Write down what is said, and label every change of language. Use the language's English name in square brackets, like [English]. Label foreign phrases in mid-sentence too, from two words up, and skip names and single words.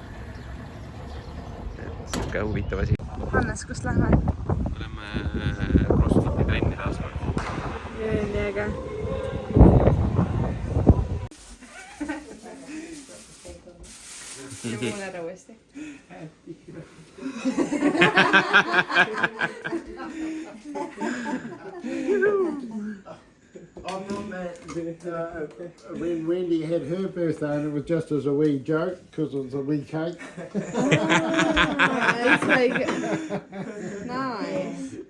[Estonian] Et siuke huvitav asi. Hannes, kust lähme? Oleme CrossFiti trenni taas kord. Nii äge. Ja mul ära uuesti. [English] When Wendy had her birthday, and it was just as a wee joke because it was a wee cake. It's like nice.